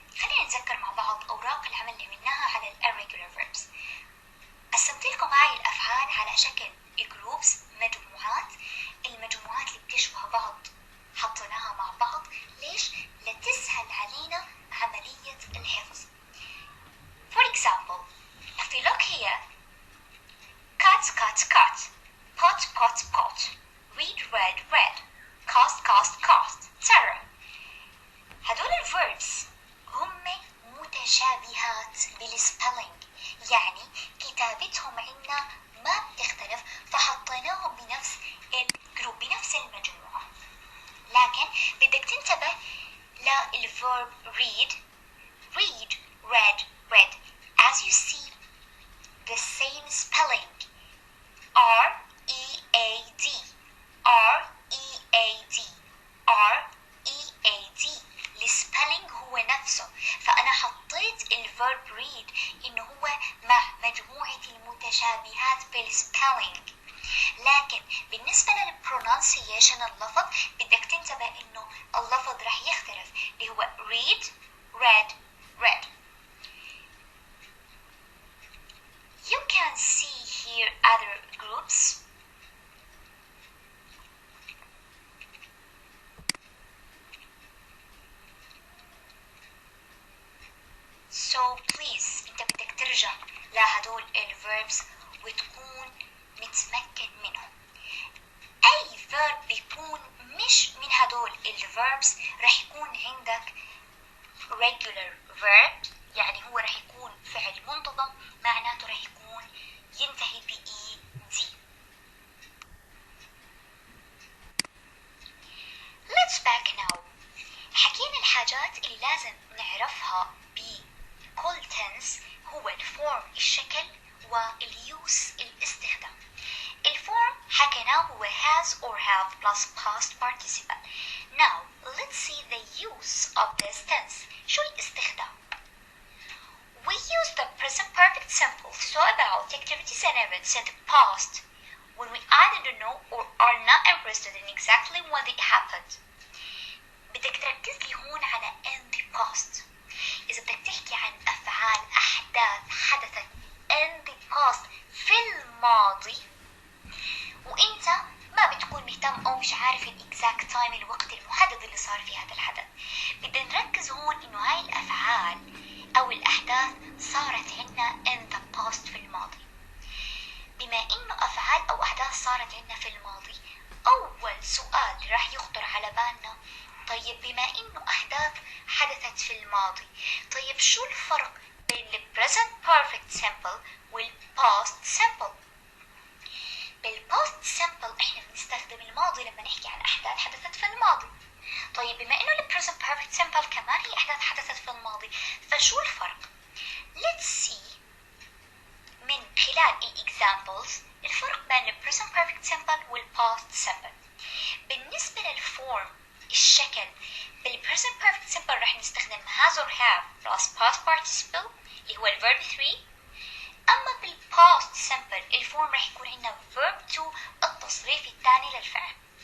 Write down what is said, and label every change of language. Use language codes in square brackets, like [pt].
[ar] خلينا نتذكر مع بعض أوراق العمل اللي عملناها على irregular verbs. قسمت لكم هاي الأفعال على شكل groups، مجموعات. المجموعات اللي بتشبه بعض حطيناها مع بعض. ليش؟ لتسهل علينا عملية الحفظ. [en] For example, if we look here, cut, cut, cut, pot, pot, pot, read, read, read, cost, cost, cost, etc. [ar] هدول الverbs هم متشابهات بالسبيلينج، يعني كتابتهم عندنا ما بتختلف، فحطيناهم بنفس الجروب بنفس المجموعة. لكن بدك تنتبه للverb read، read, read, read. [en] As you see, the same spelling, R-E-A-D, R-E-A-D, R-E-A-D. [ar] السبيلينج هو نفسه، فأنا حطيت الverb read إنه هو مع مجموعة المتشابهات في السبيلينج. لكن بالنسبة للبرونانسيشن اللفظ بدك تنتبه إنه اللفظ رح يختلف، اللي هو read, read, read. [en] You can see here other groups. So please [ar] انت بدك ترجع لهدول الverbs وتكون متمكن منهم. اي verb بيكون مش من هدول الverbs رح يكون عندك regular verb، يعني هو رح يكون فعل منتظم، معناته رح يكون ينتهي ب ED. [en] Let's back now. [ar] حكينا الحاجات اللي لازم نعرفها بكل tense هو الفورم الشكل واليوس الاستخدام. الفورم حكيناه هو [en] has or have plus past participle. Now let's see the use of this tense. [ar] شو الاستخدام؟ [en] We use the present perfect simple so about activities and events in the past when we either don't know or are not interested in exactly when they happened. [ar] بدك تركز لي هون على [en] in the past. [ar] إذا بدك تحكي عن أفعال أحداث حدثت in the past في الماضي وإنت ما بتكون مهتم أو مش عارف الإكزاكت تايم، الوقت المحدد اللي صار في هذا الحدث، بدنا نركز هون إنه هاي الأفعال أو الأحداث صارت عنا in the past في الماضي. بما إنه أفعال أو أحداث صارت عنا في الماضي، أول سؤال راح يخطر على بالنا، طيب بما إنه أحداث حدثت في الماضي، طيب شو الفرق بين ال present perfect simple وال past simple؟ بالpast simple إحنا بنستخدم الماضي لما نحكي عن أحداث حدثت في الماضي. طيب بما إنه ال present perfect simple كمان هي أحداث حدثت في الماضي، فشو الفرق؟ [en] Let's see [ar] من خلال examples الفرق بين ال present perfect simple وال past simple. بالنسبة للفورم الشكل بال present perfect simple رح نستخدم [en] has or have plus past participle [ar] اللي هو الverb 3. أما بال past simple الفورم رح يكون عندنا verb 2 التصريف الثاني للفعل.